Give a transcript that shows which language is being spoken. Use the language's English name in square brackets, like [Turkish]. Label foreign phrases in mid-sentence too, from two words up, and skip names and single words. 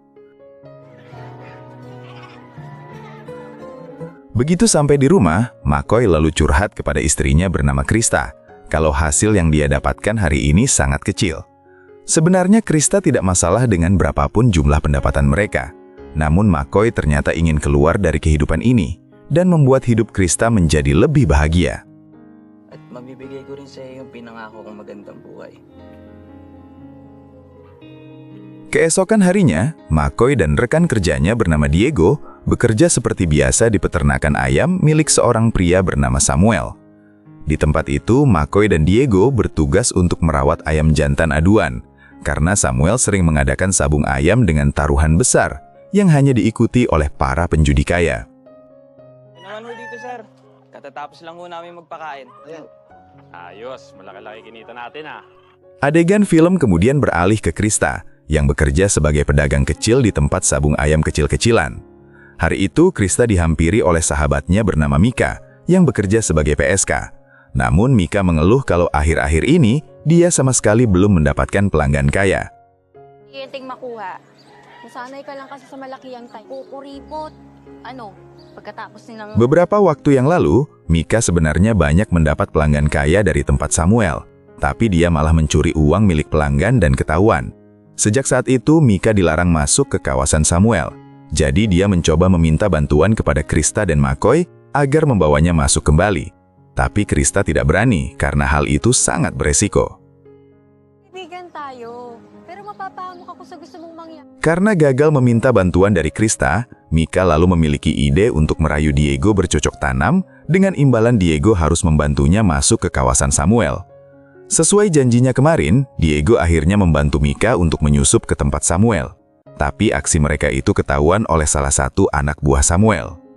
[Indonesian] Begitu sampai di rumah, McCoy lalu curhat kepada istrinya bernama Krista, kalau hasil yang dia dapatkan hari ini sangat kecil. Sebenarnya Krista tidak masalah dengan berapapun jumlah pendapatan mereka. Namun McCoy ternyata ingin keluar dari kehidupan ini dan membuat hidup Krista menjadi lebih bahagia. [Filipino] At mabibigay ko rin sa iyo yung pinangako kong magandang buhay. [Indonesian] Keesokan harinya, McCoy dan rekan kerjanya bernama Diego bekerja seperti biasa di peternakan ayam milik seorang pria bernama Samuel. Di tempat itu, McCoy dan Diego bertugas untuk merawat ayam jantan aduan, karena Samuel sering mengadakan sabung ayam dengan taruhan besar yang hanya diikuti oleh para penjudi kaya. [Filipino] Ano naman ho dito, sir? Katatapos lang ho namin magpakain. Ayos, malaki-laki kinita natin ah. [Indonesian] Adegan film kemudian beralih ke Krista, yang bekerja sebagai pedagang kecil di tempat sabung ayam kecil-kecilan. Hari itu, Krista dihampiri oleh sahabatnya bernama Mika, yang bekerja sebagai PSK. Namun Mika mengeluh kalau akhir-akhir ini, dia sama sekali belum mendapatkan pelanggan kaya. [Filipino] Iinting makuha. Nasanay ka lang kasi sa malakihang tayo. Kukuripot. Pagkatapos nilang... [Indonesian] Beberapa waktu yang lalu, Mika sebenarnya banyak mendapat pelanggan kaya dari tempat Samuel. Tapi dia malah mencuri uang milik pelanggan dan ketahuan. Sejak saat itu, Mika dilarang masuk ke kawasan Samuel. Jadi dia mencoba meminta bantuan kepada Krista dan McCoy agar membawanya masuk kembali. Tapi Krista tidak berani karena hal itu sangat beresiko. [Filipino] Ibigan tayo. Pero mapapahamok ako sa gusto mong mangyari. [Indonesian] Karena gagal meminta bantuan dari Krista, Mika lalu memiliki ide untuk merayu Diego bercocok tanam dengan imbalan Diego harus membantunya masuk ke kawasan Samuel. Sesuai janjinya kemarin, Diego akhirnya membantu Mika untuk menyusup ke tempat Samuel. Tapi aksi mereka itu ketahuan oleh salah satu anak buah Samuel.